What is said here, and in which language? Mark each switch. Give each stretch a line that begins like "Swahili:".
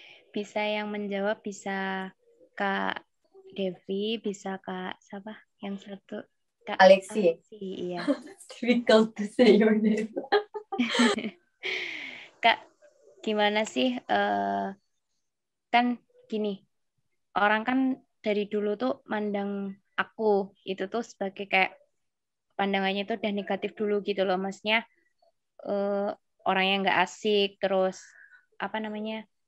Indonesian: Bisa yang menjawab, bisa Kak Devi, bisa Kak siapa? Yang satu Kak Alexi. Iya.
English: Difficult to say your name.
Indonesian: Kak, gimana sih? Kan gini, orang kan dari dulu tuh mandang aku itu tuh sebagai kayak pandangannya tuh udah negatif dulu gitu loh, maksudnya orang yang nggak asik, terus apa namanya,